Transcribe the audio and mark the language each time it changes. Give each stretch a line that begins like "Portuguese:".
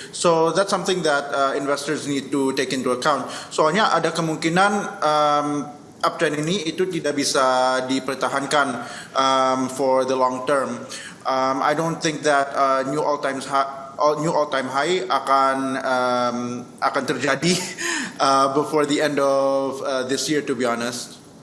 English: So that's something that investors need to take into account.
Indonesian: Soalnya ada kemungkinan uptrend ini itu tidak bisa dipertahankan
English: for the long term. I don't think that new all-time high
Indonesian: akan terjadi
English: before the end of this year, to be honest.